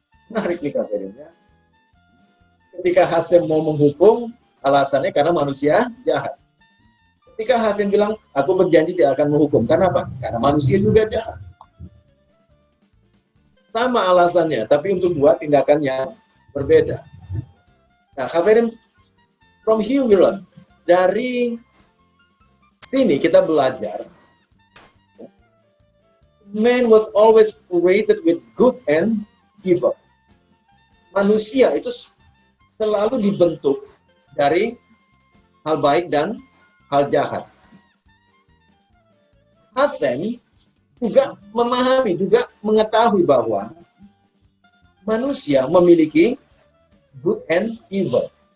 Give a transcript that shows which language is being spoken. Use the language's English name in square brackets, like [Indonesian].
[Indonesian] Menarik nih katanya. Ketika Hasem mau menghukum, alasannya karena manusia jahat. Ketika Hasem bilang, aku berjanji tidak akan menghukum. Karena apa? Karena manusia juga jahat. Sama alasannya, tapi untuk dua tindakan yang berbeda. [English] Nah, Khabarim, from here we learn. [Indonesian] Dari sini kita belajar, [English] man was always created with good and evil. [Indonesian] Manusia itu selalu dibentuk dari hal baik dan hal jahat. Hasem juga memahami, juga mengetahui bahwa manusia memiliki [English] good and evil.